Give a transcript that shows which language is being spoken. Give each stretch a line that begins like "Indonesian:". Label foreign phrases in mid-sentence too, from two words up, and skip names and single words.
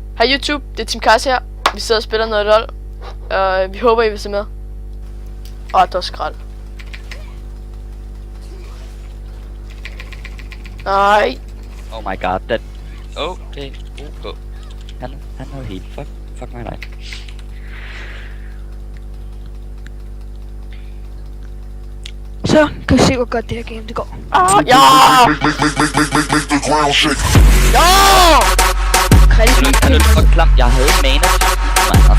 Danish: Hej YouTube, det er Team Kars her. Vi sidder og spiller noget LOL. Vi håber I vil se med. Det var skrald. Nej.
English: Oh my god, that...
Danish: Okay, Han er helt
English: fuck my life.
Danish: Så kan vi se, hvor godt det her game det går. Ja! Ja! Han er for klam. Jeg havde mana. Man, altså.